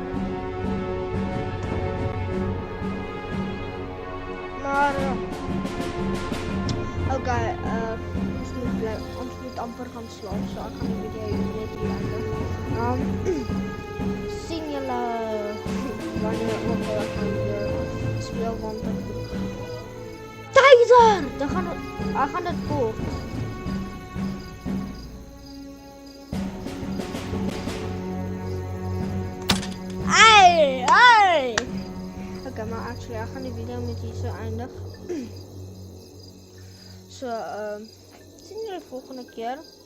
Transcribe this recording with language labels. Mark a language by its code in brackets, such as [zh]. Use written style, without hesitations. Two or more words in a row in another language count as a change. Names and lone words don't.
[af] Maar okay, ons moet amper gaan slaap, so ek gaan die video hier net eindig. Sien julle wanneer ook al ek gaan weer speel want Tiger! [nl] Hij gaat het voor. Ai! Oké, maar actually, ik ga de video met deze eindigen. Zien jullie volgende keer.